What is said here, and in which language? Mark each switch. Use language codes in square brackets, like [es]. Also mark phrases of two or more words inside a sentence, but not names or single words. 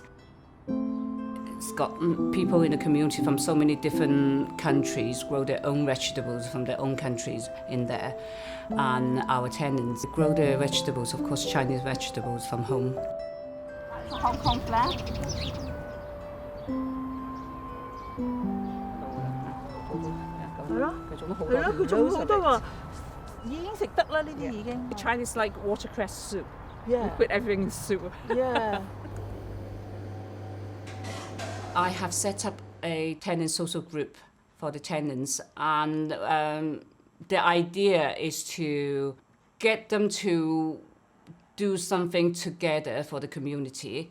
[en] It's got people in the community from so many different countries grow their own vegetables from their own countries in there. And our tenants grow their vegetables, of course, Chinese vegetables from home. Hong Kong flag. [yue] 係咯，佢種好多喎，已經食得啦呢啲已經。 [en] Chinese like watercress soup. Yeah. We put everything in soup. Yeah. I have set up a tenant social group for the tenants, and the idea is to get them to do something together for the community.